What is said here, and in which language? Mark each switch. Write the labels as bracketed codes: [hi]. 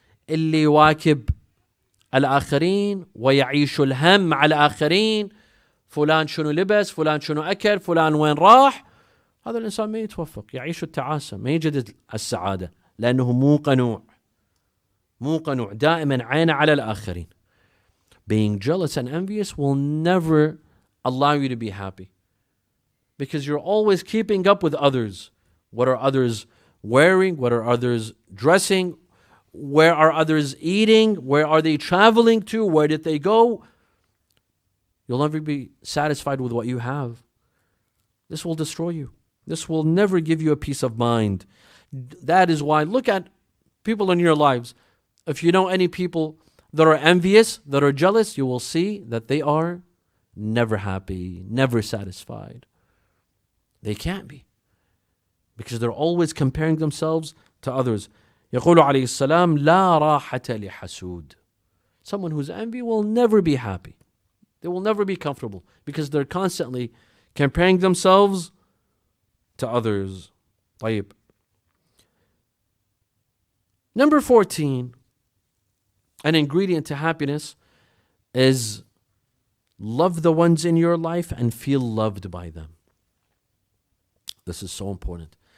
[ar] اللي يواكب الآخرين ويعيش الهم مع الآخرين، فلان شنو لبس، فلان شنو أكل، فلان وين راح، هذا الإنسان ما يتوفق، يعيش التعاسة، ما يجد السعادة، لأنه مو قنوع، دائما عينه على الآخرين. [en] Being jealous and envious will never allow you to be happy, because you're always keeping up with others. What are others wearing? What are others dressing? Where are others eating? Where are they traveling to? Where did they go? You'll never be satisfied with what you have. This will destroy you. This will never give you a peace of mind. That is why, look at people in your lives. If you know any people that are envious, that are jealous, you will see that they are never happy, never satisfied. They can't be, because they're always comparing themselves to others. [ar] يقول عليه السلام لا راحة لحسود. [en] Someone who's envy will never be happy. They will never be comfortable, because they're constantly comparing themselves to others. [ar] طيب. [en] Number 14, an ingredient to happiness is love the ones in your life and feel loved by them. This is so important.